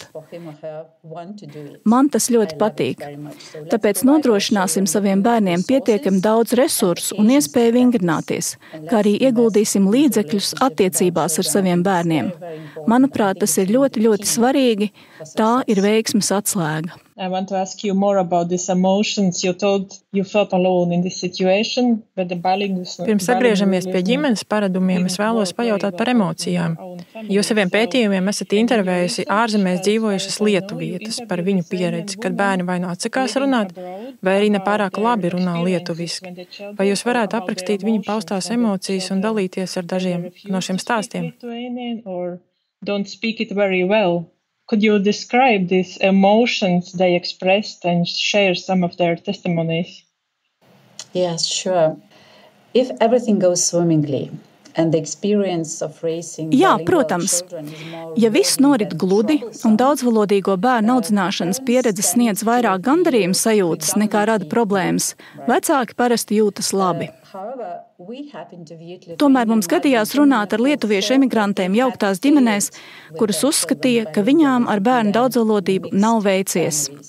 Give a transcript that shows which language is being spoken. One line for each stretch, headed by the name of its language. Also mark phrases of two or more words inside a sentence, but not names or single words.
Latvian: Man tas ļoti patīk. Tāpēc nodrošināsim saviem bērniem pietiekami daudz resursu un iespēju vingrināties, kā arī ieguldīsim līdzekļus attiecībās ar saviem bērniem. Manuprāt, tas ir ļoti, ļoti svarīgi. Tā ir veiksmes atslēga.
English: I want to ask you more about these emotions. You told you felt alone in this situation, but the bilingualism...
Latvian: Pirms atgriežamies pie ģimenes paradumiem, es vēlos pajautāt par emocijām. Jūs saviem pētījumiem esat intervējusi ārzemēs dzīvojušas lietuvietes par viņu pieredzi, kad bērni vai nu atsakās runāt, vai arī nepārāk labi runā lietuviski. Vai jūs varētu aprakstīt viņu paustās emocijas un dalīties ar dažiem no šiem stāstiem?
English: Don't speak it very well. Could you describe these emotions they expressed and share some of their testimonies? Yes, sure. If everything goes swimmingly and the experience of raising
Latvian: protams. Ja viss norit gludi un daudzvalodīgo bērnu audzināšanas pieredze sniedz vairāk gandarījuma sajūtas nekā rada problēmas, vecāki parasti jūtas labi. Tomēr mums gadījās runāt ar lietuviešu emigrantiem jauktās ģimenēs, kuras uzskatīja, ka viņām ar bērnu daudzvalodību nav veicies.